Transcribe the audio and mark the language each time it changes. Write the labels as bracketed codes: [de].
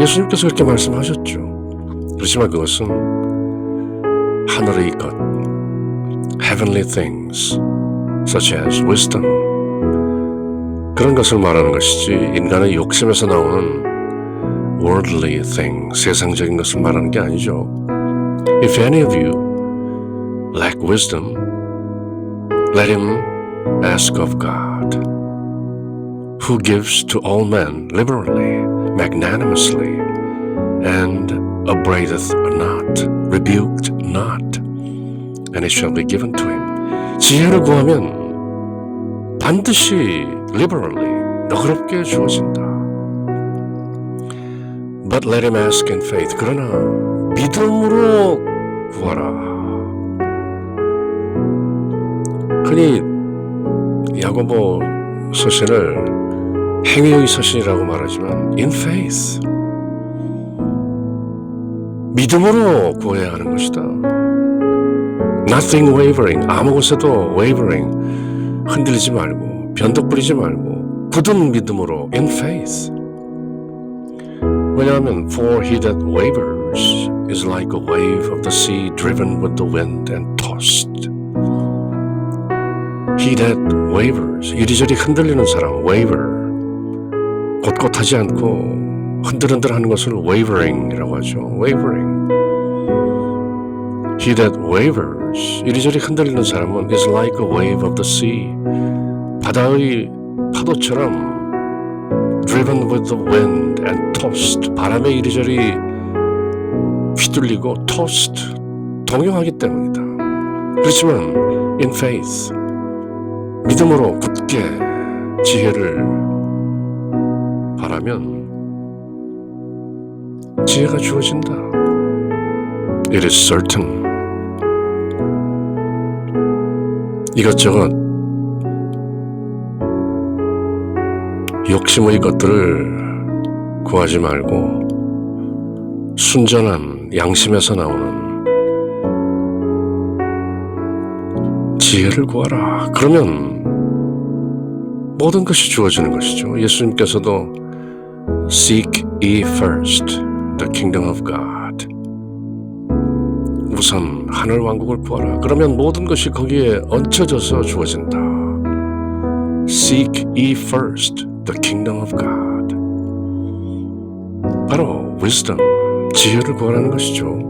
[ko] 예수님께서 그렇게 말씀하셨죠. 그렇지만 그것은 하늘의 것, [en] heavenly things, such as wisdom, [ko] 그런 것을 말하는 것이지 인간의 욕심에서 나오는 [en] worldly thing, [ko] 세상적인 것을 말하는 게 아니죠. [en] If any of you lack wisdom, let him ask of God, who gives to all men liberally, magnanimously, and upbraideth not, rebuked not, and it shall be given to him. [ko] 지혜를 구하면 반드시 liberally, 너그럽게 주어진다. [en] But let him ask in faith. [ko] 그러나 믿음으로 구하라. 흔히 야고보 서신을 행위의 서신이라고 말하지만 [en] in faith, [ko] 믿음으로 구해야 하는 것이다. [en] Nothing wavering, [ko] 아무 곳에도 wavering, 흔들리지 말고 변덕 부리지 말고 굳은 믿음으로 [en] in faith. [ko] 왜냐하면 [en] for he that wavers is like a wave of the sea driven with the wind and tossed. He that wavers, [ko] 이리저리 흔들리는 사람, waver. 곧곧하지 않고 흔들흔들하는 것을 wavering이라고 하죠. [en] wavering. He that wavers, [ko] 이리저리 흔들리는 사람은 [en] is like a wave of the sea. [ko] 바다의 파도처럼 [en] driven with the wind and tossed. [ko] 바람에 이리저리 휘둘리고 tossed. 동요하기 때문이다. 그렇지만 [en] in faith. [ko] 믿음으로 굳게 지혜를 바라면 지혜가 주어진다. [en] It is certain. [ko] 이것저것 욕심의 것들을 구하지 말고 순전한 양심에서 나오는 지혜를 구하라. 그러면 모든 것이 주어지는 것이죠. 예수님께서도 [en] Seek ye first the kingdom of God. [ko] 우선 하늘 왕국을 구하라. 그러면 모든 것이 거기에 얹혀져서 주어진다. [en] Seek ye first the kingdom of God. [ko] 바로 wisdom, 지혜를 구하라는 것이죠.